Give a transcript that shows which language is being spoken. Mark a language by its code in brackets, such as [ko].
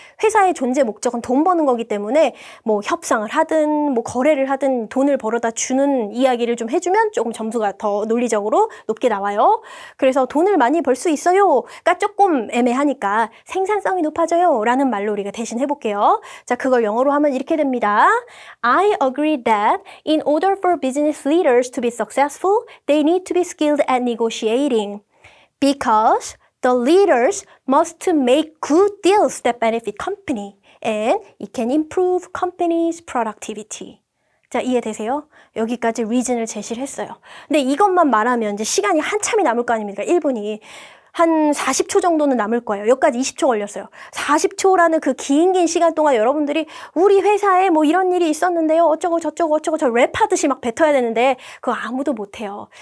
[ko] 회사의 존재 목적은 돈 버는 거기 때문에 뭐 협상을 하든 뭐 거래를 하든 돈을 벌어다 주는 이야기를 좀 해주면 조금 점수가 더 논리적으로 높게 나와요. 그래서 돈을 많이 벌 수 있어요가 조금 애매하니까 생산성이 높아져요 라는 말로 우리가 대신 해볼게요. 자, 그걸 영어로 하면 이렇게 됩니다. [en] I agree that in order for business leaders to be successful, they need to be skilled at negotiating because the leaders must make good deals that benefit company and it can improve company's productivity. [ko] 자, 이해되세요? 여기까지 reason을 제시를 했어요. 근데 이것만 말하면 이제 시간이 한참이 남을 거 아닙니까? 1분이. 한 40초 정도는 남을 거예요. 여기까지 20초 걸렸어요. 40초라는 그 긴 시간 동안 여러분들이 우리 회사에 뭐 이런 일이 있었는데요. 어쩌고 저쩌고 저 랩하듯이 막 뱉어야 되는데 그거 아무도 못해요.